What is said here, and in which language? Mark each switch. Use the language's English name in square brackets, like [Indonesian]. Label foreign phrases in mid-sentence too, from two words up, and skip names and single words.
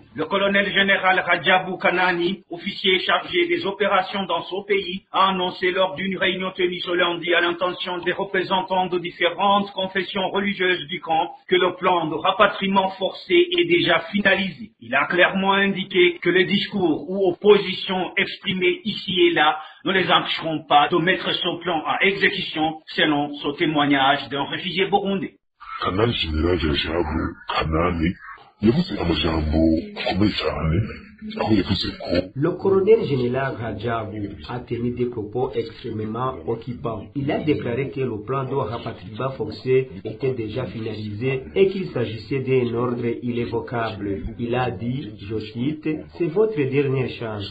[French] Le colonel général Rajabu Kanani, officier chargé des opérations dans ce pays, a annoncé lors d'une réunion tenue ce lundi à l'intention des représentants de différentes confessions religieuses du camp que le plan de rapatriement forcé est déjà finalisé. Il a clairement indiqué que les discours ou oppositions exprimées ici et là ne les empêcheront pas de mettre ce plan à exécution, selon ce témoignage d'un réfugié burundais. [Rundi] Kanani Général Rajabu Kanani yavuze amajambo akomeye cyane aho yavuze ko [French] le colonel général Rajabu a tenu des propos extrêmement occupants. Il a déclaré que le plan de rapatriement forcé était déjà finalisé et qu'il s'agissait d'un ordre irrévocable. Il a dit, je cite, c'est votre dernière chance.